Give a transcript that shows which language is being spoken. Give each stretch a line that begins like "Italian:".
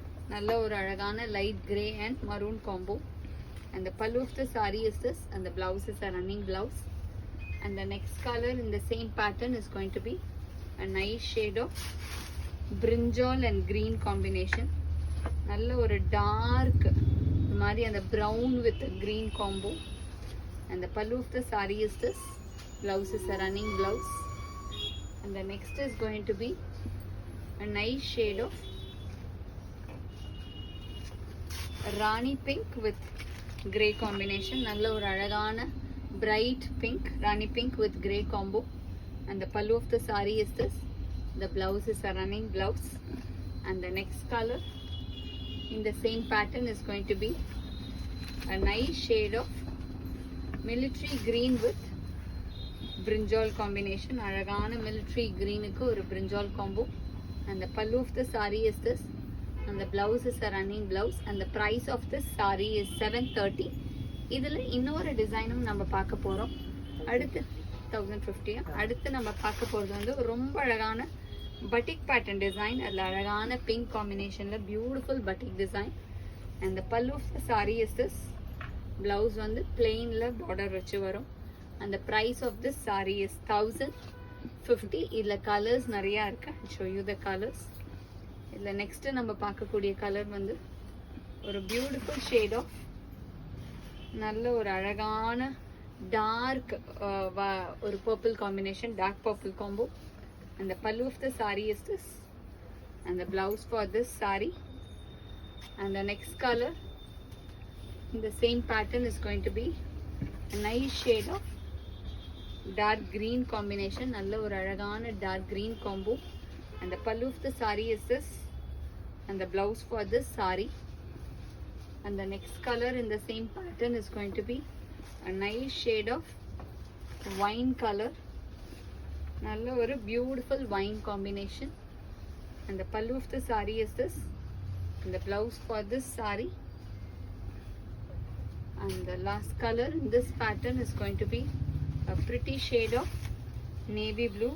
Tamil: Nalla or alagana
English: light grey and maroon combo. And the pallu of the saree is this. And the blouse is a running blouse. And the next color in the same pattern is going to be a nice shade of brinjal and green combination.
Tamil: நல்ல ஒரு dark மாதிரி அந்த brown with green combo.
English: And the pallu of the sari is this. Blouse is a running blouse. And the next is going to be a nice shade of rani pink with grey combination.
Tamil: நல்ல ஒரு அழகான bright pink, Rani pink with grey combo.
English: And the pallu of the sari is this. The blouse is a running blouse. And the next color in the same pattern is going to be a nice shade of military green with brinjal combination.
Tamil: Alagana
English: military green ku or brinjal combo. And the pallu of the saree is this. And the blouse is a running blouse. And the price of this saree is 730.
Tamil: இதில் இன்னொரு டிசைனும் நம்ம பார்க்க போகிறோம். அடுத்து 1050. அடுத்து நம்ம பார்க்க போகிறது வந்து ரொம்ப அழகான பட்டிக் பேட்டர்ன் டிசைன். அதில் அழகான பிங்க் காம்பினேஷனில் பியூட்டிஃபுல் பட்டிக் டிசைன்.
English: And the pallu of the sari is this.
Tamil: Blouse வந்து பிளெயினில் பார்டர் வச்சு வரும்.
English: அந்த price of this sari is 1050.
Tamil: இதில் கலர்ஸ் நிறையா இருக்கு.
English: Show you the colours.
Tamil: இதில் நெக்ஸ்ட்டு நம்ம பார்க்கக்கூடிய கலர் வந்து ஒரு பியூட்டிஃபுல் ஷேட் ஆஃப் நல்ல ஒரு அழகான டார்க் ஒரு purple combination, dark purple combo.
English: And the pallu of the saree is this. And the blouse for this saree. And the next color in the same pattern is going to be a nice shade of dark green combination.
Tamil: Nalla or alagana
English: dark green combo. And the pallu of the saree is this. And the blouse for this saree. And the next color in the same pattern is going to be a nice shade of wine color.
Tamil: நல்ல ஒரு beautiful wine combination.
English: And the pallu of the sari is this. And the blouse for this sari. And the last colour in this pattern is going to be a pretty shade of navy blue.